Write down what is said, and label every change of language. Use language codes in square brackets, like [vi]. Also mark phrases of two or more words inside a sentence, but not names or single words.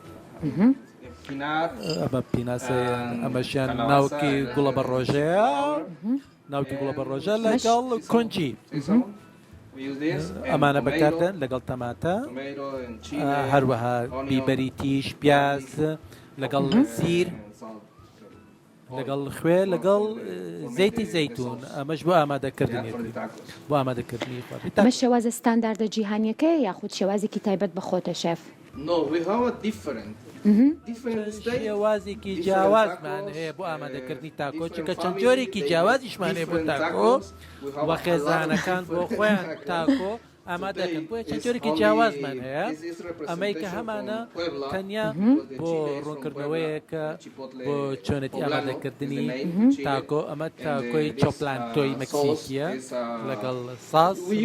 [ckb] ئەمە پیناسەیە ئەمەشیان ناوکی گوڵە بە ڕۆژەیە ناوکی گوڵە بە ڕۆژە لەگەڵ کۆنچی ئەمانە بەکاردن لەگەڵ تەماتە هەروەها بیبەری تیژ پیاز لەگەڵ زیر لەگەڵ خوێ لەگەڵ زەیتی زەیتون ئەمەش بۆ ئامادەکردنیەتی بۆ ئامادەکردنی ئەمە شێوازە ستانداردە جیهانیەکەیە یاخود شێوازێکی تایبەت بە خۆتە شێف؟ [en] No, we have a different [ckb] شێوازێکی جیاوازمان هەیە بۆ ئامادەکردنی تاکۆ چونکە چەند جۆرێکی جیاوازیشمان هەیە بۆ تاکۆ وە خێزانەکان بۆ خۆیان تاکۆ ئامادەکەن بۆیە چەند جۆرێکی جیاوازمان هەیە ئەمەی کە هەمانە تەنیا بۆ ڕوونکردنەوەیەکە بۆ چۆنەتی ئامادەکردنی تاکۆ ئەمە تاکۆی چۆپلانتۆی مەکسیکیە لەگەڵ ساس